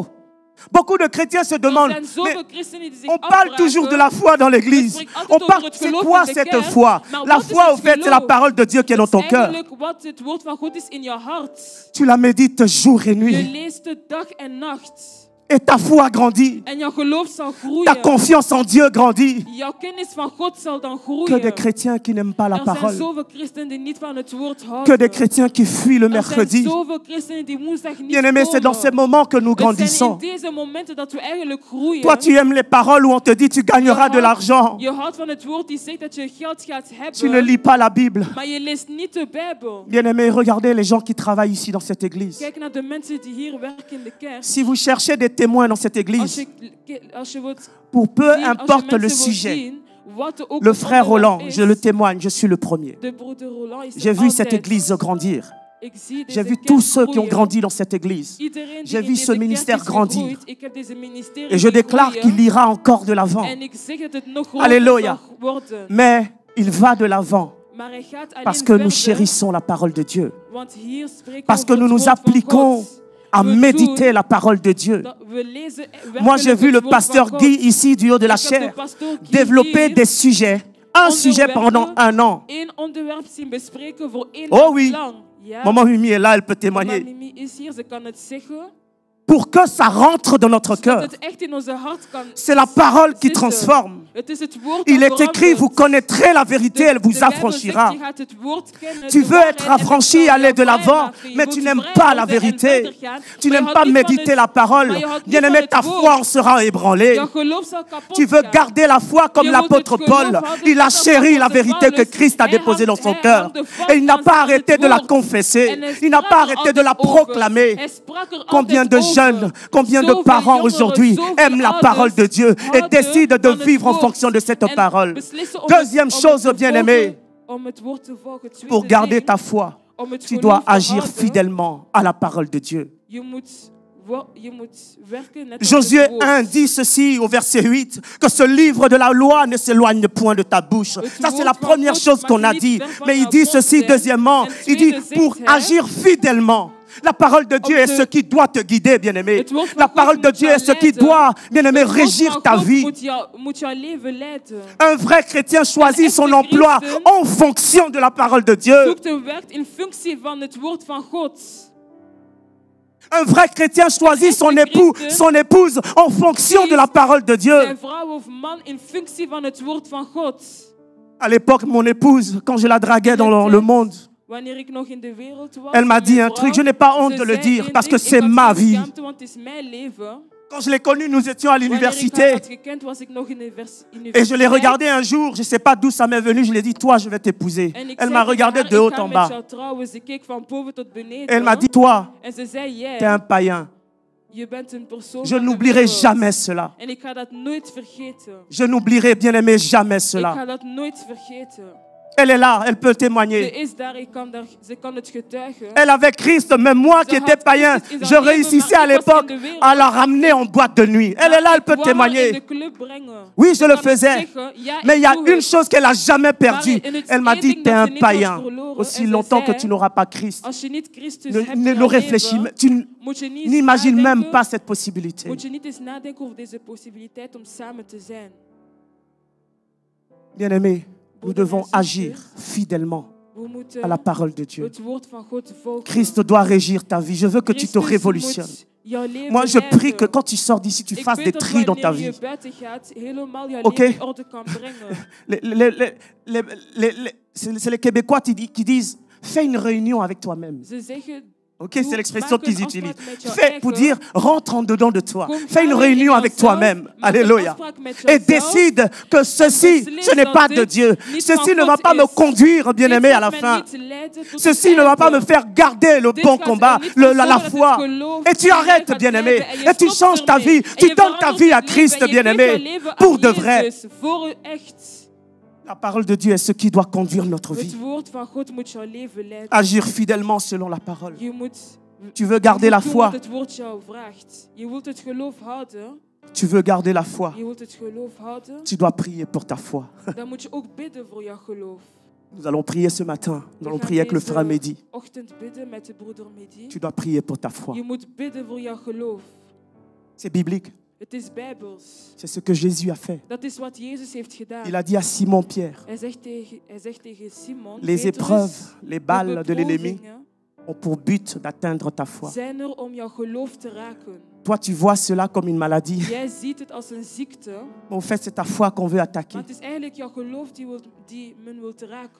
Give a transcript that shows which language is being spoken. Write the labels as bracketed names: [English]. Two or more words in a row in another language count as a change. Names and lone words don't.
[French] Beaucoup de chrétiens se demandent, mais on parle toujours de la foi dans l'église. On parle, c'est quoi cette foi? La foi, au fait, c'est la parole de Dieu qui est dans ton cœur. Tu la médites jour et nuit. Et ta foi grandit. [Dutch] En jouw geloof zal [French] Ta [Dutch] groeien. [French] confiance en Dieu grandit. [Dutch] Jouw kennis van God zal dan [French] Que [Dutch] groeien. [French] des chrétiens qui n'aiment pas la [Dutch] Er zijn [French] parole. [Dutch] zoveel christenen die niet van het woord [French] Que [Dutch] houden. [French] des chrétiens qui fuient le [Dutch] Er zijn [French] mercredi. [Dutch] zoveel christenen die woensdag niet [French] Bien-aimé, c'est dans ces [Dutch] komen. [French] moments que nous [Dutch] Het zijn in [French] grandissons. [Dutch] deze momenten dat we eigenlijk groeien. [French] Toi, tu aimes les paroles où on te dit tu gagneras de l'argent. [Dutch] Je houdt van het woord die zegt dat je geld gaat [French] Tu ne [Dutch] hebben. [French] lis pas la Bible. [Dutch] Maar je leest niet de Bijbel. [French] Bien-aimé, regardez les gens qui travaillent ici dans cette église. [Dutch] Kijk naar de mensen die hier werken in de kerk. [French] Si vous cherchez des témoins dans cette église, [Dutch] Als je wilt [French] pour peu [Dutch] zien, als je [French] importe le [Dutch] mensen wilt [French] sujet, [Dutch] zien, wat er ook [French] le [Dutch] het [French] frère [Dutch] onderwerp [French] Roland, [Dutch] is, [French] je le témoigne, je suis le premier. [Dutch] de broeder Roland is er [French] J'ai vu cette [Dutch] altijd. [French] église grandir. [Dutch] Ik zie [French] J'ai [Dutch] deze [French] vu [Dutch] kerk [French] tous ceux qui ont [Dutch] groeien. [French] grandi dans cette église. [Dutch] Iedereen die [French] J'ai [Dutch] in [French] vu [Dutch] deze [French] ce [Dutch] kerk [French] ministère [Dutch] is [French] grandir. [Dutch] gegroeid. Ik heb deze ministerie [French] Et je déclare [Dutch] groeien. [French] qu'il ira encore de l'avant. [Dutch] En ik zeg dat het nog groter [French] Alléluia. [Dutch] zal worden. [French] Mais il va de l'avant [Dutch] Maar hij gaat alleen [French] parce que nous [Dutch] verder, [French] chérissons la parole de Dieu. [Dutch] want hier spreken [French] Parce [Dutch] we [French] que [Dutch] over [French] nous [Dutch] het [French] nous [Dutch] woord van [French] appliquons [Dutch] God. [French] à [Dutch] We [French] méditer [Dutch] doen [French] la parole de Dieu. [Dutch] dat we lezen [French] Moi, j'ai [Dutch] werkelijk [French] vu le [Dutch] het woord [French] pasteur [Dutch] van [French] Guy [Dutch] God. [French] ici du haut de la [Dutch] Ik heb de [French] chair [Dutch] pastoor Guy [French] développer [Dutch] hier [French] des sujets. Un sujet pendant un an. [Dutch] één onderwerp zien bespreken voor één [French] Oh oui. [Dutch] lang. Ja. [French] Maman Mimi est là, elle peut [Dutch] Mama [French] témoigner. [Dutch] Mimi is hier, ze kan het zeggen. [French] Pour que ça rentre dans notre [Dutch] Dat [French] cœur. [Dutch] het echt in onze hart kan [French] C'est la parole qui [Dutch] zitten. [French] transforme. [Dutch] Het is het woord [French] Il [Dutch] dat [French] est écrit, vous [Dutch] verandert. [French] connaîtrez la vérité, elle vous [Dutch] De Bijbel [French] affranchira. [Dutch] zegt, je gaat het woord kennen, [French] Tu [Dutch] de [French] veux [Dutch] waarheid, [French] être [Dutch] en het [French] affranchi, [Dutch] zal [French] aller de [Dutch] jou [French] l'avant, [Dutch] vrijmaken. Je [French] mais [Dutch] wilt [French] tu n'aimes [Dutch] vrij [French] pas la [Dutch] worden en [French] vérité. [Dutch] verder gaan, [French] Tu [Dutch] maar je [French] n'aimes [Dutch] houdt [French] pas [Dutch] niet van [French] méditer [Dutch] het- [French] la parole. [Dutch] maar je houdt niet [French] Bien-aimé, [Dutch] van het [French] ta [Dutch] woord. [French] foi en sera ébranlée. [Dutch] Jouw geloof zal kapot [French] Tu veux [Dutch] gaan. [French] garder la foi comme [Dutch] Je [French] l'apôtre [Dutch] wilt het geloof [French] Paul. [Dutch] houden [French] Il a [Dutch] net als [French] chéri la [Dutch] apôtre [French] vérité que [Dutch] Paulus. [French] Christ a [Dutch] Hij [French] déposée dans son [Dutch] houdt- [French] cœur. [Dutch] hij houdt vast [French] Et il n'a [Dutch] aan [French] pas [Dutch] het [French] arrêté de la [Dutch] woord. [French] confesser. [Dutch] En hij [French] Il n'a [Dutch] sprak [French] pas [Dutch] er [French] arrêté de la [Dutch] altijd over. [French] proclamer. [Dutch] Hij sprak er [French] Combien [Dutch] altijd [French] de [Dutch] over. [French] jeunes, combien de [Dutch] Zoveel [French] parents [Dutch] jongeren, [French] aujourd'hui [Dutch] zoveel [French] aiment la [Dutch] ouders [French] parole de Dieu et [Dutch] houden [French] décident de [Dutch] van het [French] vivre en [Dutch] woord [French] fonction de cette [Dutch] en [French] parole. [Dutch] beslissen om [French] Deuxième [Dutch] het [French] chose, [Dutch] te [French] bien-aimé, [Dutch] volgen, om het woord te volgen. Tweede [French] pour garder [Dutch] ding, [French] ta foi, [Dutch] om het [French] tu [Dutch] geloof [French] dois [Dutch] te [French] agir [Dutch] houden, [French] fidèlement à la parole de Dieu. [Dutch] Je moet werken net als [French] Josué [Dutch] het woord. [French] 1 dit ceci au verset 8, que ce livre de la loi ne s'éloigne point de ta bouche. Ça, c'est la première chose qu'on a dit. Mais il dit ceci, deuxièmement, il dit pour agir fidèlement. La parole de Dieu est ce qui doit te guider, bien-aimé. La parole de Dieu est ce qui doit, bien-aimé, régir ta vie. [Dutch] Moet jouw leven leiden. [French] Un vrai chrétien choisit son emploi en fonction de la parole de Dieu. [Dutch] Zoekt en werkt in functie van het woord van God. [French] Un vrai chrétien choisit son époux, son épouse en fonction de la parole de Dieu. [Dutch] Zijn vrouw of man in functie van het woord van God. [French] À l'époque, mon épouse, quand je la draguais dans le monde, [Dutch] Wanneer ik nog in de wereld was, [French] elle m'a dit [Dutch] mijn [French] un truc, je [Dutch] vrouw, [French] n'ai pas honte [Dutch] ze [French] de le [Dutch] zei [French] dire [Dutch] één [French] parce que [Dutch] ding, [French] c'est [Dutch] ik had [French] ma [Dutch] geen [French] vie. [Dutch] schaamte, want het is mijn leven. [French] Quand je l'ai connue, nous étions à [Dutch] Wanneer ik haar [French] l'université [Dutch] had gekend, was ik nog in de [French] et je l'ai regardée un jour, je ne sais pas d'où ça m'est venu, je lui ai dit, toi, je vais t'épouser. [Dutch] En ik [French] Elle [Dutch] zei [French] m'a [Dutch] tegen [French] regardé [Dutch] haar, [French] de [Dutch] ik [French] haut [Dutch] ga [French] en [Dutch] met [French] bas. [Dutch] jou trouwen. Ze keek van boven tot beneden. [French] Elle m'a dit, toi, [Dutch] En ze zei, [French] t'es un païen. [Dutch] je bent een persoon [French] Je [Dutch] van de [French] n'oublierai [Dutch] wereld. [French] jamais cela. [Dutch] En ik ga dat nooit vergeten. [French] Je n'oublierai, bien aimé, jamais [Dutch] Ik [French] cela. [Dutch] ga dat nooit vergeten. [French] Elle est là, elle peut [Dutch] Ze [French] témoigner. [Dutch] is daar, ze kan het getuigen. [French] Elle avait Christ, même moi qui étais païen, je réussissais à l'époque à la ramener en boîte de nuit. Elle est là, elle peut [Dutch] Ik wou haar in de [French] témoigner. [Dutch] club brengen. [French] Oui, je [Dutch] Ze [French] le [Dutch] kan [French] faisais. [Dutch] zeggen, ja, [French] Mais il y a [Dutch] ik doe [French] une [Dutch] het. [French] chose qu'elle n'a jamais perdue. [Dutch] Maar in het [French] Elle m'a [Dutch] één [French] dit, [Dutch] ding [French] t'es [Dutch] dat [French] un [Dutch] ze niet had [French] païen. [Dutch] verloren. [French] Aussi [Dutch] En ze [French] longtemps que [Dutch] zei, [French] tu n'auras pas Christ. [Dutch] Als je niet Christus [French] Ne, [Dutch] hebt in [French] ne [Dutch] jouw [French] réfléchis, [Dutch] leven, [French] tu [Dutch] moet je niet [French] n'imagines même [Dutch] nadenken, [French] pas cette possibilité. [Dutch] moet je niet eens nadenken over deze possibiliteit om samen te zijn. [French] Bien-aimés, nous [Dutch] Broeder en [French] devons [Dutch] zuster, [French] agir fidèlement [Dutch] we moeten [French] à la parole de Dieu. [Dutch] het woord van God volgen. [French] Christ doit régir ta vie. Je veux que tu te [Dutch] Christus [French] révolutionnes. [Dutch] moet jouw leven [French] Moi, je prie [Dutch] leiden. [French] que quand tu sors d'ici, tu [Dutch] Ik [French] fasses [Dutch] bid [French] des [Dutch] dat [French] tris dans ta [Dutch] wanneer [French] vie. [Dutch] je buiten gaat, helemaal jouw [French] Ok. [Dutch] leven in orde kan brengen. [French] C'est les Québécois qui disent fais une réunion avec toi-même. [Dutch] Ze zeggen, [French] Ok, c'est l'expression qu'ils utilisent. Fais Fais pour dire rentre en dedans de toi. [Dutch] Kom [French] Fais une [Dutch] samen [French] réunion [Dutch] in [French] avec [Dutch] jouzelf, [French] toi-même. [Dutch] maak een [French] Alléluia. [Dutch] afspraak met [French] Et [Dutch] jouzelf. [French] décide que ceci, ce n'est pas de Dieu. Ceci ne va pas me conduire, bien-aimé, à la fin. Ceci ne va pas me faire garder le bon combat, la foi. Et tu arrêtes, bien-aimé. Et tu changes ta vie. Tu donnes ta vie à Christ, bien-aimé. Pour de vrai. La parole de Dieu est ce qui doit conduire notre vie. [Dutch] Het woord van God moet jouw leven leiden. [French] Agir fidèlement selon la parole. [Dutch] Je moet [French] Tu veux garder la [Dutch] doen [French] foi. [Dutch] wat het woord jou vraagt. Je wilt het geloof houden. [French] Tu veux garder la foi. [Dutch] Je wilt het geloof houden. [French] Tu dois prier pour ta foi. [Dutch] Dan moet je ook bidden voor jouw geloof. [French] Nous allons prier ce matin. Nous allons [Dutch] We gaan [French] prier avec le [Dutch] deze [French] frère Mehdi. [Dutch] ochtend bidden met de broeder Mehdi. [French] Tu dois prier pour ta foi. [Dutch] Je moet bidden voor jouw geloof. [French] C'est biblique. [Dutch] Het is bijbels. [French] C'est ce que Jésus a fait. [Dutch] Dat is wat Jezus heeft gedaan. [French] Il a dit à Simon-Pierre, [Dutch] Hij zegt tegen Simon, [French] les [Dutch] Petrus, [French] épreuves, les [Dutch] de [French] balles de l'ennemi [Dutch] beproevingen [French] ont pour but d'atteindre ta foi. [Dutch] zijn er om jouw geloof te raken. [French] Toi, tu vois cela comme une maladie. [Dutch] Jij ziet het als een ziekte, [French] Mais au fait, c'est ta foi qu'on veut attaquer. [Dutch] maar het is eigenlijk jouw geloof die men wil raken.